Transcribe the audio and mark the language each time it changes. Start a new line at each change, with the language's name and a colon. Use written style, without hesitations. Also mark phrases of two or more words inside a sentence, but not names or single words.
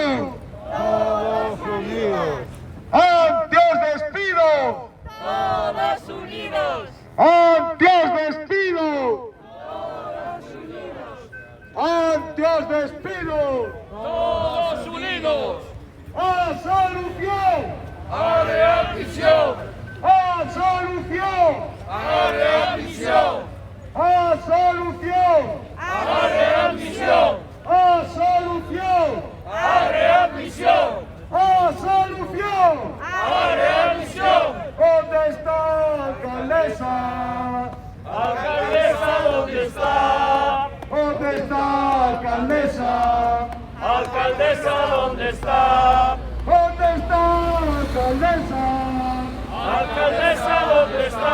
Spanish: ¡Todos unidos! ¡Anti-despido! Todos unidos. ¡Anti-despido! ¡Anti-despido! Todos unidos.
Galician: ¡A solución! A readmisión. ¡A solución! A readmisión. ¡A solución! A readmisión. ¡A solución! A readmisión. ¡A solución! A readmisión.
Spanish: ¿Dónde está, alcaldesa? Alcaldesa, ¿dónde está? ¿Dónde está, alcaldesa? Alcaldesa, ¿dónde está? ¿Dónde está, alcaldesa? Alcaldesa, ¿dónde está?